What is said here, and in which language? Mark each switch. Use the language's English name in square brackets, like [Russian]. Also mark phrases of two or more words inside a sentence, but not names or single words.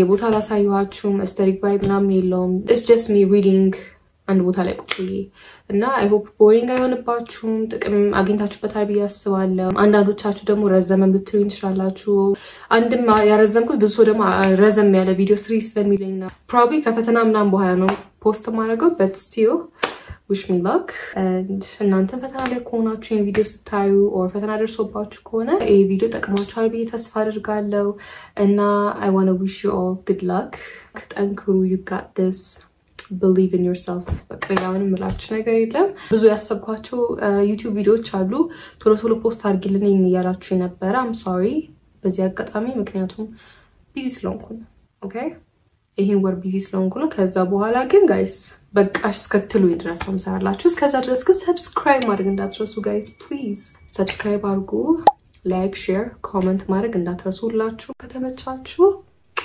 [Amharic] ቦታ ላሳየኋችሁ [English] aesthetic vibe [Amharic] ምናምን የለውም [English] it's just me reading [Amharic] አንድ ቦታ ላይ ቁጭ ብዬ እና [English] I hope [Amharic] boring አይሆንባችሁም ጥቅም አግኝታችሁበታል ብዬ አስባለሁ አንዳንዶቻችሁ ደግሞ ረዘመን ብትሉኝ እንችላላችሁ አንድም ያረዘምኩት ብዙ ደግሞ ረዘም ያለ ቪዲዮ ስሪ ስለሚለኝ ነው probably ከፈተና ምናምን በኋላ ነው ፖስት ማድረገው [English] but still wish me luck and [Amharic] እናንተ ፈተና ላይ ከሆናችሁ ይሄን ቪዲዮ ስታዩ or ፈተና ደርሶባችሁ ከሆነ ይሄ ቪዲዮ ጠቅማችኋል ብዬ ተስፋ አደርጋለሁ እና [English] I want to wish you all good luck [Amharic] ጠንክሩ [English] you got this believe in yourself [Amharic] በቀላሉ ምላችሁ ነገር የለም ብዙ ያሰብኳቸው YouTube ቪዲዮዎች አሉ ቶሎ ፖስት አድርጊልኝ እያላችሁ ነበር [English] I'm sorry [Amharic] በዚህ አጋጣሚ ምክንያቱም ቢዚ ስለሆንኩ okay ይሄን ወር ቢዚ ስለሆንኩ ነው ከዛ በኋላ ግን ጋይስ በቃሽ እስከትሉ ይድረስ ሰምሳላችሁ እስከዛ ድረስ ግን ሰብስክራይብ ማድረግ እንዳትረሱ [English] guys please [Amharic] ሰብስክራይብ አድርጉ [English] like share comment [Amharic] ማድረግ እንዳትረሱላችሁ ከተመቻችሁ